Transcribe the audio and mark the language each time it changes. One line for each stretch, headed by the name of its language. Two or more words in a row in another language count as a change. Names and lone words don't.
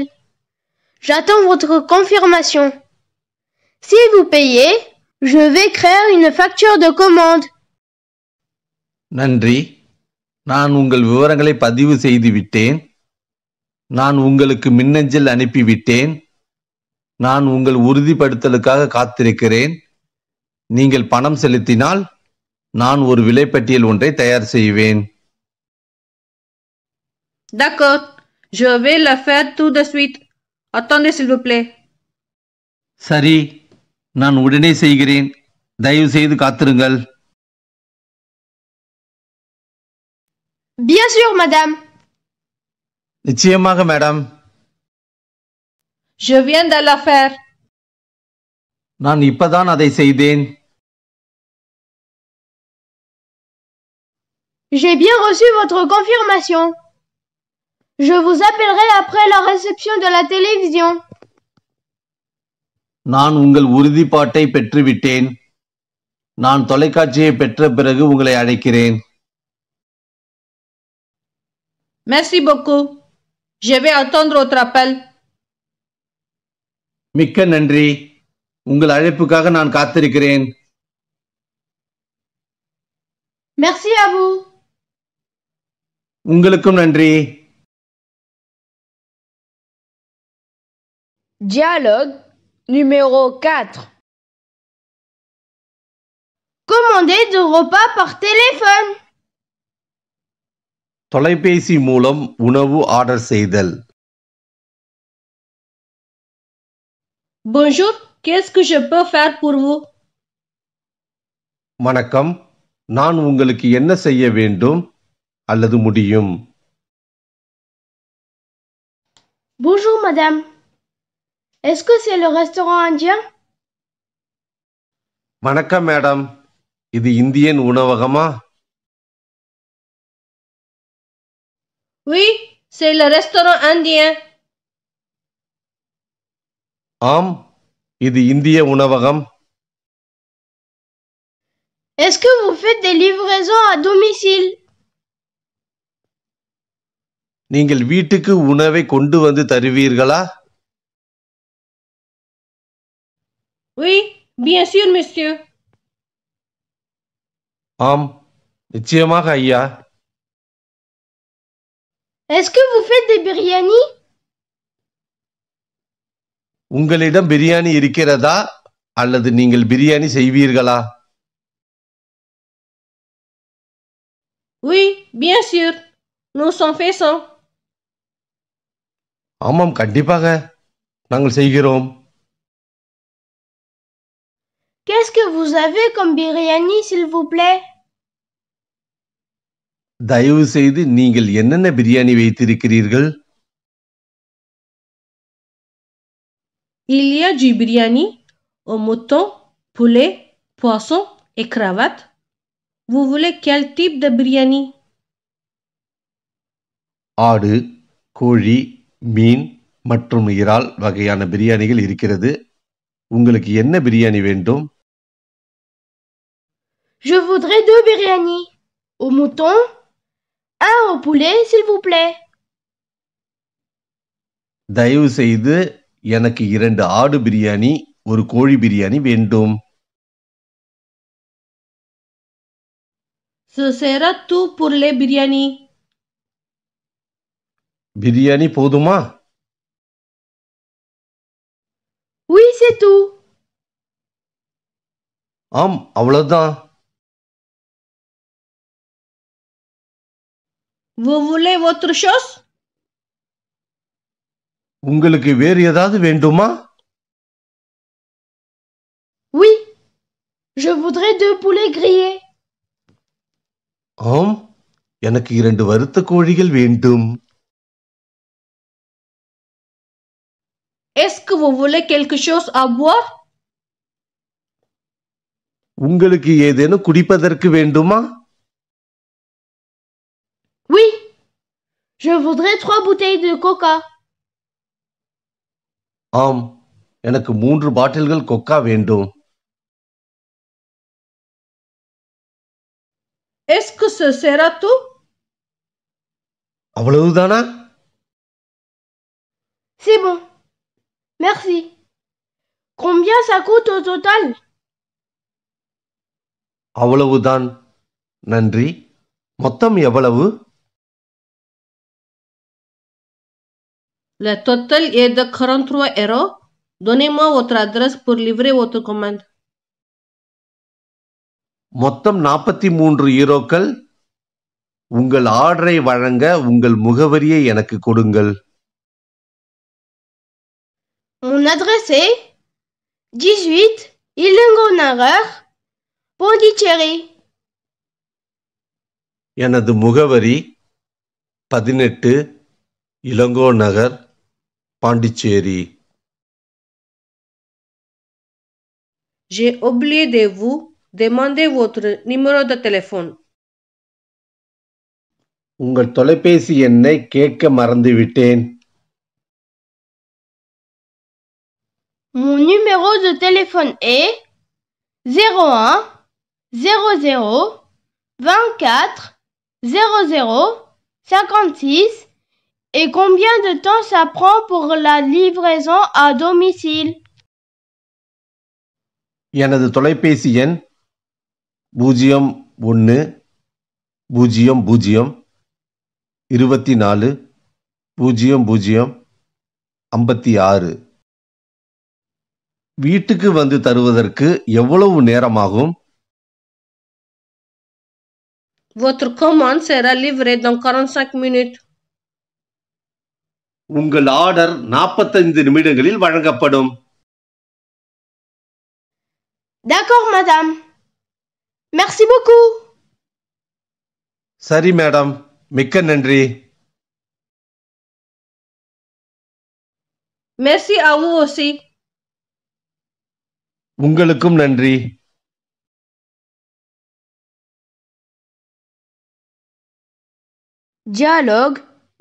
French: J'attends votre confirmation. Si vous payez, je vais créer une facture de commande.
Tamil: நன்றி. நான் உங்கள் விவரங்களை பதிவு செய்து விட்டேன். நான் உங்களுக்கு மின்னஞ்சல் அனுப்பிவிட்டேன். நான் உங்கள் உறுதிப்படுத்தலுக்காக காத்திருக்கிறேன். நீங்கள் பணம் செலுத்தினால் நான் ஒரு விலைப்பட்டியல் ஒன்றை தயார் செய்வேன்.
French: D'accord. Je vais le faire tout de suite. Attendez s'il vous plaît.
Tamil: சரி, நான் உடனே செய்கிறேன். தயவு செய்து காத்திருங்கள்.
French: Bien sûr, madame.
Tamil: நிச்சயமாக மேடம்.
French: Je viens de le faire.
Tamil: நான் இப்பதான் அதை செய்தேன்.
French: J'ai bien reçu votre confirmation. Je vous appellerai après la réception de la télévision.
Tamil: நான் உங்கள் உறுதிப்பாட்டை பெற்றுவிட்டேன். நான் தொலைக்காட்சியை பெற்ற பிறகு உங்களை அழைக்கிறேன்.
French: Merci beaucoup. Je vais attendre votre appel.
Tamil: மிக்க நன்றி. உங்கள் அழைப்புக்காக நான் காத்திருக்கிறேன்.
French: Merci à vous.
Tamil: உங்களுக்கும் நன்றி.
French: Dialogue numéro 4. Commander de repas par téléphone.
Tamil: தொலைபேசி மூலம் உணவு ஆர்டர் செய்தல்.
French: Bonjour. Qu'est-ce que je peux faire pour vous?
Tamil: வணக்கம். நான் உங்களுக்கு என்ன செய்ய வேண்டும் அல்லது முடியும்?
French: Bonjour madame. Est-ce que c'est le restaurant indien?
Tamil: வணக்கம் மேடம். இது இந்தியன் உணவகமா?
French: Oui, c'est le restaurant indien.
Tamil: ஆம், இது இந்திய உணவகம்.
French: Est-ce que vous faites des livraisons à domicile?
Tamil: நீங்கள் வீட்டுக்கு உணவை கொண்டு வந்து தருவீர்களா?
French: Oui, bien sûr, monsieur.
Tamil: ஆம், நிச்சயமாக ஐயா.
French: Est-ce que vous faites des biryani?
Tamil: உங்களிடம் பிரியாணி இருக்கிறதா அல்லது நீங்கள் பிரியாணி செய்வீர்களா?
French: Oui, bien sûr. Nous en faisons.
Tamil: ஆமாம், கண்டிப்பாக நாங்கள் செய்கிறோம்.
French: Qu'est-ce que vous avez comme biryani, s'il vous plaît?
Tamil: தயவு செய்து நீங்கள் என்னென்ன பிரியாணி வைத்திருக்கிறீர்கள்?
French: Il y a du biryani au mouton, poulet, poisson et cravate. Vous voulez quel type de biryani?
Tamil: ஆடு, கோழி, மீன் மற்றும் இறால் வகையான பிரியாணிகள் இருக்கிறது. உங்களுக்கு என்ன பிரியாணி வேண்டும்?
French: Je voudrais 2 biryani. Au mouton, 1 au poulet, s'il vous plaît.
Tamil: தயவு செய்து எனக்கு 2 ஆடு பிரியாணி, 1 கோழி பிரியாணி வேண்டும்.
French: Ce sera tout pour les biryani.
Tamil: பிரியாணி போதுமா?
French: Oui, c'est tout.
Tamil: ஆம், அவ்வளவுதான்.
French: Vous voulez autre chose?
Tamil: உங்களுக்கு வேறு ஏதாவது வேண்டுமா?
French: Oui, je voudrais 2 poulets grillés.
Tamil: ஆம், எனக்கு 2 வறுத்த கோழிகள் வேண்டும்.
French: Est-ce que vous voulez quelque chose à boire?
Tamil: உங்களுக்கு ஏதேனும் குடிப்பதற்கு வேண்டுமா?
French: Oui, je voudrais 3 bouteilles de coca.
Tamil: ஆம், எனக்கு 3 பாட்டில்கள் கொக்கா வேண்டும்.
French: Est-ce que ce sera tout?
Tamil: அவ்வளவுதானா?
French: C'est bon. Merci. Combien ça coûte au total?
Tamil: அவ்வளவுதான். நன்றி. மொத்தம் எவ்வளவு?
French: Le total est de 43 €. Donnez-moi votre adresse pour livrer votre commande.
Tamil: மொத்தம் 43 யூரோக்கள். உங்கள் ஆர்டரை வழங்க உங்கள் முகவரியை எனக்கு கொடுங்கள்.
French: Mon adresse est 18 Ilingonagar, Pondicherry.
Tamil: எனது முகவரி 18 இளங்கோ நகர், பாண்டிச்சேரி.
French: J'ai oublié de vous demander votre numéro de téléphone.
Tamil: உங்கள் தொலைபேசி எண்ணை கேட்க மறந்துவிட்டேன்.
French: Mon numéro de téléphone est 01 00 24 00 56. Et combien de temps ça prend pour la livraison à domicile?
Tamil: எனது தொலைபேசி எண் 01 00 24 00 56. வீட்டுக்கு வந்து தருவதற்கு எவ்வளவு நேரமாகும்?
French: Votre commande sera livrée dans 45 minutes.
Tamil: உங்கள் ஆர்டர் 45 நிமிடங்களில் வழங்கப்படும்.
French: D'accord, madame. Merci beaucoup.
Tamil: சரி மேடம், மிக்க நன்றி.
French: Merci à vous aussi.
Tamil: உங்களுக்கும் நன்றி.
French: Dialogue